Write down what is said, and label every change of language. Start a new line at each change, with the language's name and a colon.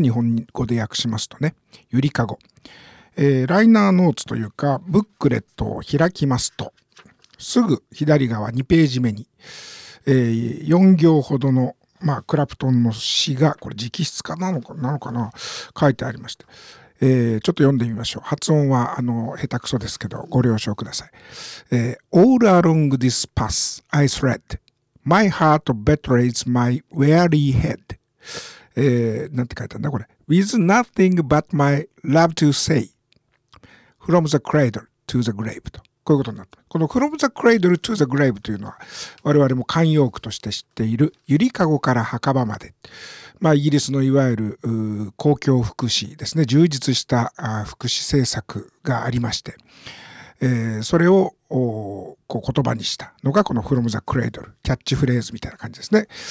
Japanese: 日本語で訳しますとね、ゆりかご、ライナーノーツというかブックレットを開きますと、すぐ左側2ページ目に、4行ほどの、まあ、クラプトンの詩が、これ直筆かなのかな、書いてありまして、ちょっと読んでみましょう。発音は下手くそですけどご了承ください。
English: All along this path I thread、My heart betrays my weary head.
Japanese: なんて書いてあるんだこれ。
English: With nothing but my love to say. From the cradle to the grave.
Japanese: と。こういうことになった。この
English: From the cradle to the grave
Japanese: というのは、我々も慣用句として知っている、ゆりかごから墓場まで。まあ、イギリスのいわゆる公共福祉ですね。充実した福祉政策がありまして。それをこう言葉にしたのがこの From the Cradle、 キャッチフレーズみたいな感じですね。